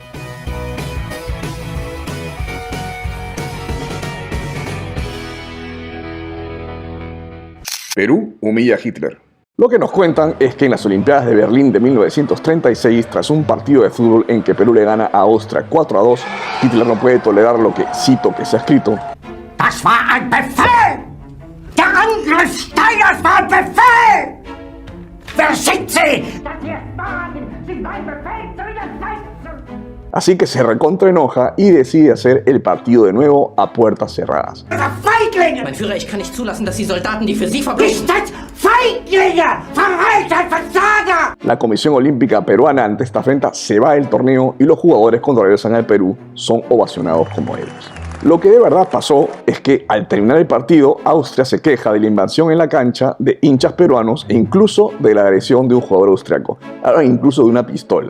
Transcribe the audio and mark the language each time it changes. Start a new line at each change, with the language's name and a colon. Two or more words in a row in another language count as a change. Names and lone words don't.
Spanish: Perú humilla a Hitler. Lo que nos cuentan es que en las Olimpiadas de Berlín de 1936, tras un partido de fútbol en que Perú le gana a Austria 4-2, Hitler no puede tolerar lo que, cito que se ha escrito,
German: Das war ein Befehl! Der Angriff Steiners war ein Befehl! Wer schickt Sie? Dass Sie es wagen, Sie mein Befehl zu widersetzen!
Spanish: Así que se recontraenoja y decide hacer el partido de nuevo a puertas cerradas.
German: Feiglinge! Mein Führer, ich kann nicht zulassen, dass die Soldaten, die für Sie verbringen... Nicht als Feiglinge! Verreiter, Versager!
Spanish: La Comisión Olímpica Peruana ante esta afrenta se va del torneo y los jugadores cuando regresan al Perú son ovacionados como héroes. Lo que de verdad pasó es que al terminar el partido, Austria se queja de la invasión en la cancha de hinchas peruanos e incluso de la agresión de un jugador austriaco, ahora incluso de una pistola.